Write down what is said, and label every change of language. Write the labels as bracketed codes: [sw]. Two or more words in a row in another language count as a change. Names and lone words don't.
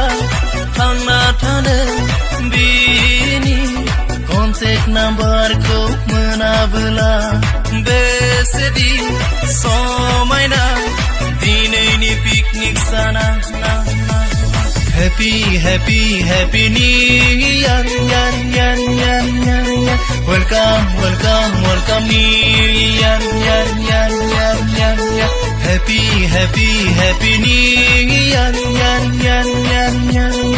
[brx] थांना थानो बिनि कन्टेक्ट नाम्बारखौ मोनाबोला बेसेदि समायना दिनैनि पिकनिक साना [en] Happy, happy, happy New Year, yan, yan, yan, yan, yan. Welcome, welcome, welcome New Year, yan, yan, yan, yan, yan. Happy, happy, happy New Year, yan, yan, yan, yan, yan.